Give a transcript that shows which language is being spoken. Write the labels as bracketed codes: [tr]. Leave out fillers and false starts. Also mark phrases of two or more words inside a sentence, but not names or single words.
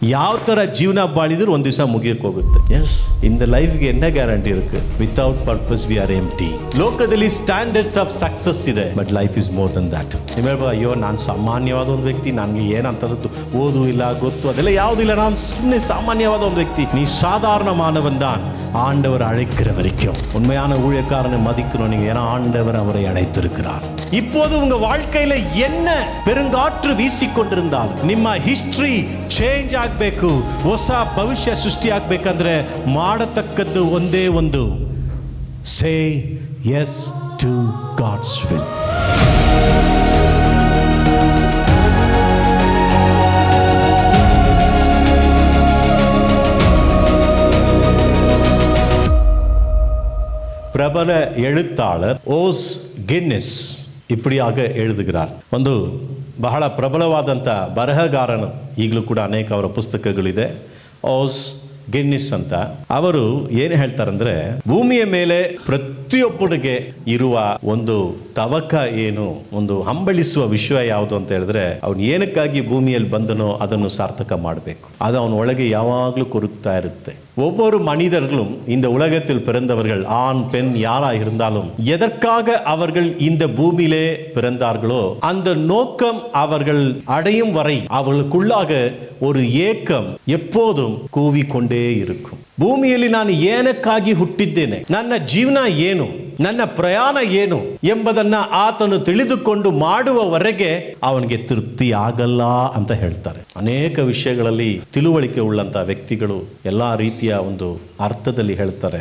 [kn] ಯಾವ ತರ ಜೀವನ ಬಾಳಿದ್ರು ಒಂದ್ ದಿವಸ ಮುಗಿಯಕ್ಕೆ ಹೋಗುತ್ತೆ. [en] Yes, in the life-ge [ta] என்ன கியாரண்டி இருக்கு? [en] without purpose we are empty. ಲೋಕದಲ್ಲಿ standards of success ಇದೆ, but life is more than that. [kn] ನೀವು ಹೇಳ್ಬೋದು, ಅಯ್ಯೋ ನಾನು ಸಾಮಾನ್ಯವಾದ ಒಂದು ವ್ಯಕ್ತಿ, ನನಗೆ ಏನಂತದ್ದು ಓದು ಇಲ್ಲ, ಗೊತ್ತು ಅದೆಲ್ಲ ಯಾವುದಿಲ್ಲ, ನಾನು ಸುಮ್ಮನೆ ಸಾಮಾನ್ಯವಾದ ಒಂದು ವ್ಯಕ್ತಿ. [ta] நீ சாதாரண மாணவன் தான் ஆண்டவர் அழைக்கிற வரைக்கும். உண்மையான ஊழியக்காரனை மதிக்கணும் நீங்க, ஏன்னா ஆண்டவர் அவரை அழைத்திருக்கிறார். இப்போது உங்க வாழ்க்கையில என்ன பெருங்காற்று வீசிக்கொண்டிருந்தாலும் [kn] ನಿಮ್ಮ [en] history change [kn] ಆಗಬೇಕು, ಹೊಸ ಭವಿಷ್ಯ ಸೃಷ್ಟಿ ಆಗಬೇಕಂದ್ರೆ ಮಾಡತಕ್ಕದ್ದು ಒಂದೇ ಒಂದು, [en] Say yes to God's will. [ta] பிரபல எழுத்தாளர் ஓஸ் ಗಿನ್ನಿಸ್ இப்படியாக எழுதுகிறார். [kn] ಒಂದು ಬಹಳ ಪ್ರಬಲವಾದಂಥ ಬರಹಗಾರನು, ಈಗಲೂ ಕೂಡ ಅನೇಕ ಅವರ ಪುಸ್ತಕಗಳಿದೆ, ಓಸ್ ಗಿನ್ನಿಸ್ ಅಂತ. ಅವರು ಏನು ಹೇಳ್ತಾರಂದ್ರೆ, ಭೂಮಿಯ ಮೇಲೆ ಪ್ರತಿಯೊಬ್ಬನಿಗೆ ಇರುವ ಒಂದು ತವಕ ಏನು, ಒಂದು ಹಂಬಲಿಸುವ ವಿಷಯ ಯಾವುದು ಅಂತ ಹೇಳಿದ್ರೆ, ಅವನು ಏನಕ್ಕಾಗಿ ಭೂಮಿಯಲ್ಲಿ ಬಂದನೋ ಅದನ್ನು ಸಾರ್ಥಕ ಮಾಡಬೇಕು. ಅದು ಅವನ ಒಳಗೆ ಯಾವಾಗಲೂ ಕೊರಗ್ತಾ ಇರುತ್ತೆ. [ta] ஒவ்வொரு மனிதர்களும் இந்த உலகத்தில் பிறந்தவர்கள், ஆண் பெண் யாரா இருந்தாலும், எதற்காக அவர்கள் இந்த பூமியிலே பிறந்தார்களோ அந்த நோக்கம் அவர்கள் அடையும் வரை அவர்களுக்குள்ளாக ஒரு ஏக்கம் எப்போதும் கூவிக்கொண்டே இருக்கும். [kn] ಭೂಮಿಯಲ್ಲಿ ನಾನು ಏನಕ್ಕಾಗಿ ಹುಟ್ಟಿದ್ದೇನೆ, ನನ್ನ ಜೀವನ ಏನು, ನನ್ನ ಪ್ರಯಾಣ ಏನು ಎಂಬುದನ್ನ ಆತನು ತಿಳಿದುಕೊಂಡು ಮಾಡುವವರೆಗೆ ಅವನಿಗೆ ತೃಪ್ತಿ ಆಗಲ್ಲ ಅಂತ ಹೇಳ್ತಾರೆ. ಅನೇಕ ವಿಷಯಗಳಲ್ಲಿ ತಿಳುವಳಿಕೆ ಉಳ್ಳಂತ ವ್ಯಕ್ತಿಗಳು ಎಲ್ಲಾ ರೀತಿಯ ಒಂದು ಅರ್ಥದಲ್ಲಿ ಹೇಳ್ತಾರೆ.